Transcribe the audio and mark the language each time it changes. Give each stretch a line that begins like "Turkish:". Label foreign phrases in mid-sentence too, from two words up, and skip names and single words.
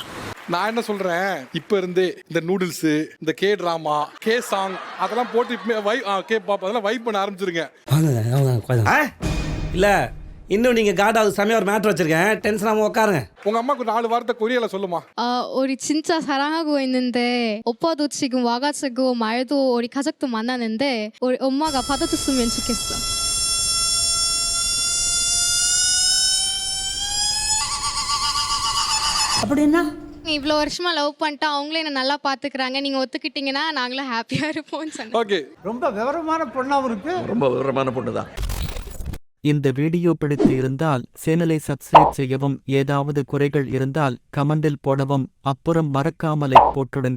Tamil: நான் என்ன சொல்றேன், இப்ப இருந்து இந்த நூடுல்ஸ், இந்த
English: K drama, K song
Tamil: அதெல்லாம் போட்டு
English: K pop
Tamil: அதெல்லாம் வைப் பண்ண ஆரம்பிச்சிருங்க. இல்ல இன்னும் நீங்க காடாவது சமயம் ஒரு மேட்டர் வச்சிருக்கேன், டென்ஷன் ஆகாம உட்காருங்க. உங்க அம்மாக்கு 4 வார்த்தை கொரியால சொல்லுமா.
Korean: 우리 진짜 사랑하고 있는데 오빠도 지금 와가지고 말도 우리 가족도 만나는데 우리 엄마가 받아줬으면 좋겠어.
Tamil: அப்படின்னா இவ்வளோ வருஷமா லவ் பண்ணிட்டு அவங்களே என்ன நல்லா பாத்துக்கிறாங்க, நீங்க ஒத்துக்கிட்டீங்கன்னா நாங்களும் ஹாப்பியா இருப்போம்னு சொன்னேன். ஓகே. ரொம்ப விவரமான பொண்ணாவும் இருக்கு. ரொம்ப விவரமான பொண்ணுதான். இந்த வீடியோ பிடித்து இருந்தால் சேனலை சப்ஸ்கிரைப் செய்யவும், ஏதாவது குறைகள் இருந்தால் கமெண்டில் போடவும், அப்புறம் மறக்காமலை போட்டுடுங்க.